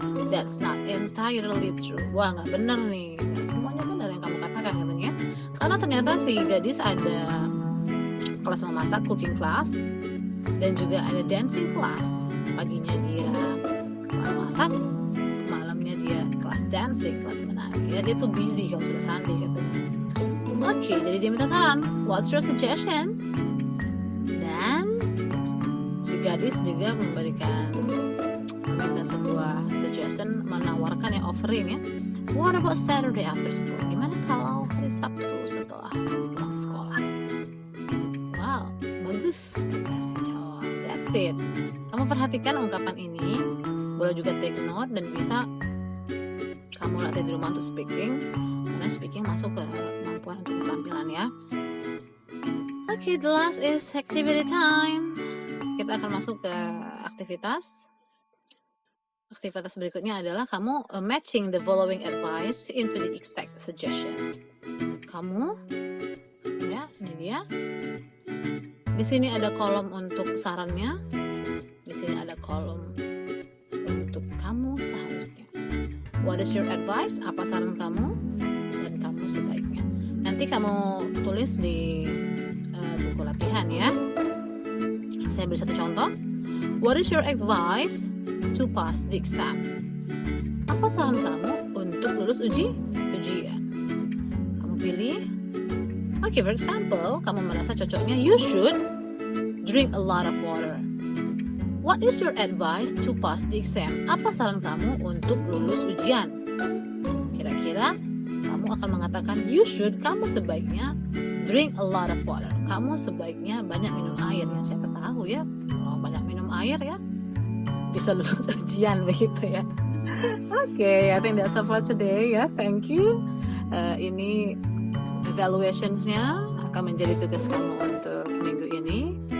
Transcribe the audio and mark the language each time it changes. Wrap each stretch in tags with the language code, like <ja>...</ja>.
<en>That's not entirely true.</en> <id>Wah, nggak benar nih. Nah, semuanya benar yang kamu katakan katanya. Karena ternyata si gadis ada kelas memasak,</id> <en>cooking class,</en> <id>dan juga ada dancing class. Paginya dia kelas masak, malamnya dia kelas dancing, kelas menari ya. Dia tuh busy kalau sudah Sunday katanya. Oke, jadi dia minta saran,</id> <en>what's your suggestion?</en> <id>Dan si gadis juga meminta sebuah suggestion, menawarkan ya, offering ya.</id> <en>What about Saturday after school?</en> <id>Gimana kalau hari Sabtu setelah pulang sekolah? Wow, bagus kata si cowok.</id> <en>That's it.</en> <id>Kamu perhatikan ungkapan ini. Boleh juga</id> <en>take note</en> <id>dan bisa kamu latih di rumah untuk speaking, karena speaking masuk ke kemampuan untuk keterampilan ya.</id> <en>Oke, the last is activity time.</en> <id>Kita akan masuk ke aktivitas. Aktivitas berikutnya adalah kamu</id> <en>matching the following advice into the exact suggestion.</en> <id>Kamu, ya, ini dia. Di sini ada kolom untuk sarannya. Di sini ada kolom untuk kamu seharusnya.</id> <en>What is your advice?</en> <id>Apa saran kamu? Dan kamu sebaiknya. Nanti kamu tulis di buku latihan ya. Saya beri satu contoh.</id> <en>What is your advice to pass the exam?</en> <id>Apa saran kamu untuk lulus ujian? Kamu</id> <en>Really? Okay, for example,</en> <id>kamu merasa cocoknya</id> <en>you should drink a lot of water. What is your advice to pass the exam?</en> <id>Apa saran kamu untuk lulus ujian? Kira-kira kamu akan mengatakan</id> <en>you should,</en> <id>kamu sebaiknya</id> <en>drink a lot of water.</en> <id>Kamu sebaiknya banyak minum air ya. Siapa tahu ya, kalau banyak minum air ya bisa lulus ujian begitu ya.</id> <en>Okay, I think that's all for today ya. Thank you.</en> <id>Ini evaluationsnya akan menjadi tugas kamu untuk minggu ini.</id>